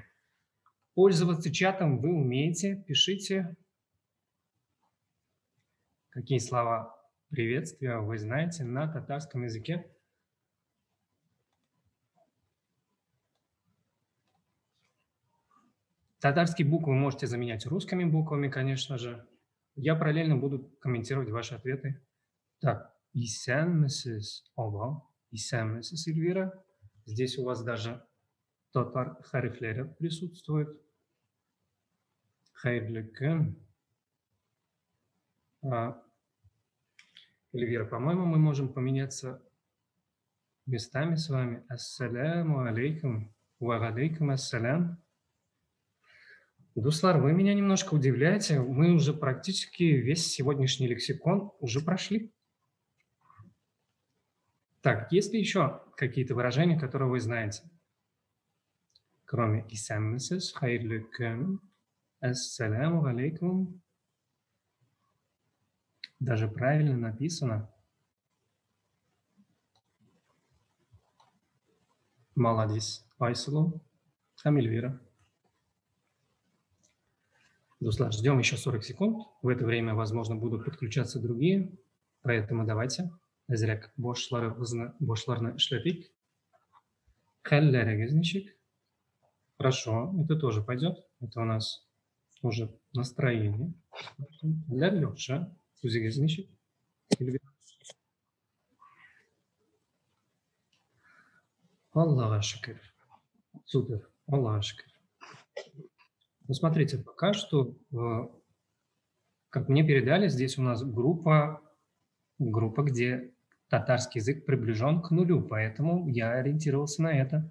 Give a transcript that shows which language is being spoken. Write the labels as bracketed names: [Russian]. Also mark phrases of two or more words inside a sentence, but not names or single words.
[Russian] Пользоваться чатом вы умеете. Пишите, какие слова приветствия вы знаете на татарском языке. Татарские буквы можете заменять русскими буквами, конечно же. Я параллельно буду комментировать ваши ответы. Так, [Tatar] исәнмесез, ага, исәнмесез, Эльвира. [Russian] Здесь у вас даже [Tatar] татар харифлери [Russian] присутствует. [Tatar] Хайрлы көн. [Russian] Эльвира, по-моему, мы можем поменяться местами с вами. [Arabic] السلام عليكم. وعليكم السلام. [Russian] Дуслар, вы меня немножко удивляете. Мы уже практически весь сегодняшний лексикон уже прошли. Так, есть ли еще какие-то выражения, которые вы знаете? Кроме исәнмесез, [Tatar] хайрлы көн, [Arabic] السلام عليكم. [Russian] Даже правильно написано. Молодец. Айсулу. Хамильвира. Дуслар, ждем еще 40 секунд. В это время, возможно, будут подключаться другие. Поэтому давайте. [Tatar] Зряк бошларны эшләтик. Хәлләрегез ничек? [Russian] Хорошо, это тоже пойдет. Это у нас уже настроение. Для Леша. [Tatar] Үзегез ничек? Аллаха шукр. Супер. Аллаха шукр. [Russian] Ну, смотрите, пока что, как мне передали, здесь у нас группа, где татарский язык приближен к нулю, поэтому я ориентировался на это.